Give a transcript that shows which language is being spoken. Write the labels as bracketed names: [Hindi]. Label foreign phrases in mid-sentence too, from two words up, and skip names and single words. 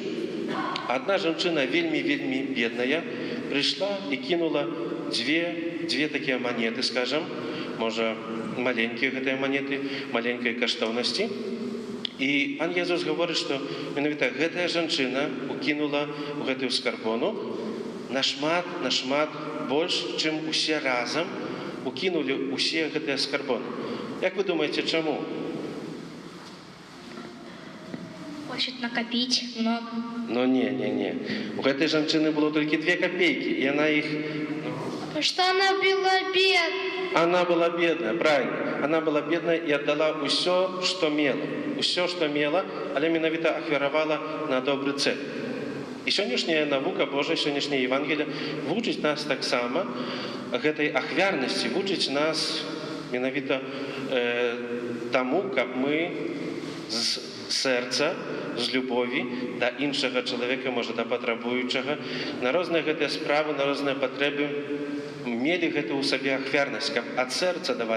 [Belarusian] Адна жанчына вельмі бедная прыйшла і кінула дзве такія манеты, скажам, можа, маленькія гэтыя манеты, маленькай каштоўнасці. І пан Езус гаворыць, што менавіта гэтая жанчына укінула ў гэтую скарбону нашмат больш, чым усе разам укінулі ўсе гэтыя скарбоны. Як вы думаеце, чаму? [Russian] Хочет накопить много. Ну, не. [Belarusian] У гэтай жанчыны было толькі 2 копейкі, і яна іх... [Russian] Что она была бедная. Она была бедная, правильно. Она была бедная и отдала [Belarusian] ўсё, што мела. Усё, што мела, але менавіта ахвяравала на добры цэль. І сённяшняя навука Божая, сённяшняе Евангелие вучыць нас таксама гэтай ахвярнасці, вучыць нас менавіта таму, каб мы з сэрца, з любові да іншага чалавека, можа, да патрабуючага, на розныя гэтыя справы, на розныя патрэбы мелі гэта ў сабе ахвярнасць, каб ад сэрца давалі.